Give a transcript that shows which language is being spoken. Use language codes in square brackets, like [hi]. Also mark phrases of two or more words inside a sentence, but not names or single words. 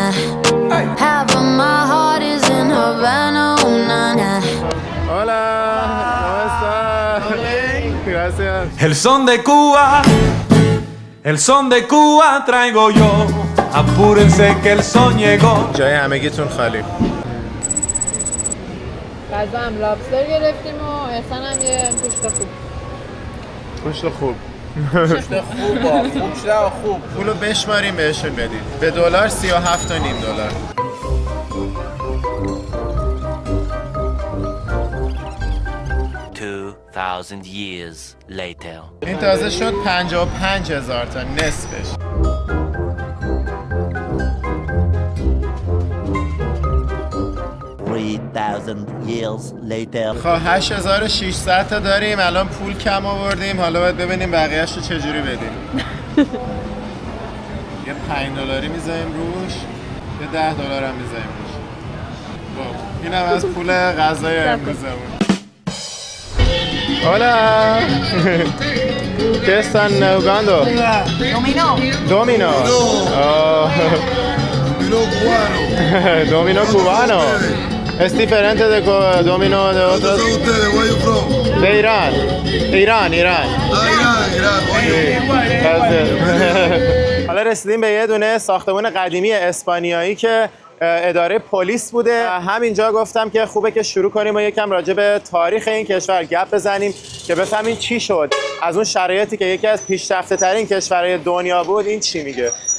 [en] Half of my heart is in Havana, ooh, na, na. [es] Hola, ¿cómo estás? Gracias. El son de Cuba, el son de Cuba traigo yo. Apúrense que el son llegó. [fa] جای همگیتون خالی. غذا هم لابستر گرفتیم و احسان هم یه گوشت خوب. گوشت خوب. خوب شده خوب. پولو بشماریم بهشون بدید. به دلار 37.5 دلار. [en] $2,000 years later. [fa] این تازه شد 55,000 تا نصفش. [en] $3,000 years later. [fa] خب 8,600 تا داریم، الان پول کم آوردیم، حالا باید ببینیم بقیه‌اش رو چجوری بدیم. یه 5 دلاری میذاریم روش، یه 10 دلار هم میذاریم روش. خب اینم از پول غذای امروزمون. [es] Hola. ¿Qué están jugando? Domino. Oh. Domino cubano. Es diferente de domino de otros. De Irán. Irán. [fa] حالا رسیدیم به یه دونه ساختمان قدیمی اسپانیایی که اداره پلیس بوده. همینجا گفتم که خوبه که شروع کنیم و یکم راجع به تاریخ این کشور گپ بزنیم که بفهمیم چی شد از اون شرایطی که یکی از پیشرفته ترین کشورهای دنیا بود این چی میگه.